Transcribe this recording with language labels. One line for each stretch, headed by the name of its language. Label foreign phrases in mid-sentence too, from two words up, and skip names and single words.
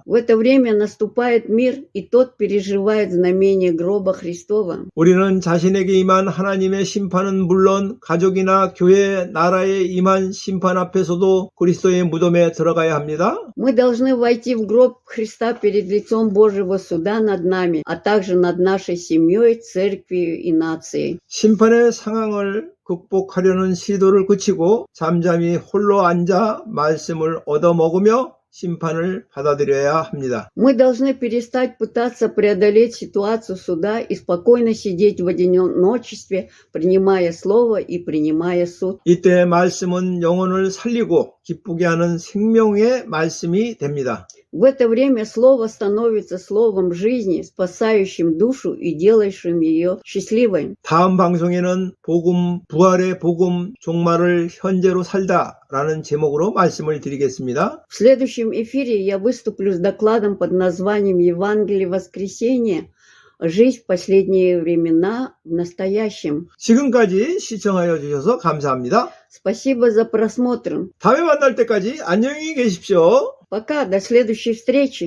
Russian: В это время наступает мир, и тот переживает знамение гроба Христова.
Korean: 우리는 자신에게 임한 하나님의 심판은 물론 가족이나 교회, 나라에 임한 심판 앞에서도 그리스도의 무덤에 들어가야 합니다.
Russian: Мы должны войти в гроб Христа перед лицом Божьего суда над нами, а также над нашей семьей, церковью и нацией.
Korean: 심판의 상황을 극복하려는 시도를 그치고 잠잠히 홀로 앉아 말씀을 얻어먹으며 심판을 받아들여야 합니다.
Russian: Мы должны перестать пытаться преодолеть ситуацию суда и спокойно сидеть в одиночестве, принимая слово и принимая суд.
Korean: 이때 말씀은 영혼을 살리고 기쁘게 하는 생명의 말씀이 됩니다.
Russian: В это время слово становится словом жизни, спасающим душу и делающим ее счастливой.
Korean: 다음 방송에는 복음, 부활의 복음, 종말을 현재로 살다라는 제목으로 말씀을 드리겠습니다.
Russian: В следующем эфире я выступлю с докладом под названием «Евангелие воскресения. Жизнь в последние времена в настоящем».
Korean: 지금까지 시청하여 주셔서 감사합니다.
Russian: Спасибо за просмотр.
Korean: 다음에 만날 때까지 안녕히 계십시오.
Russian: Пока, до следующей встречи.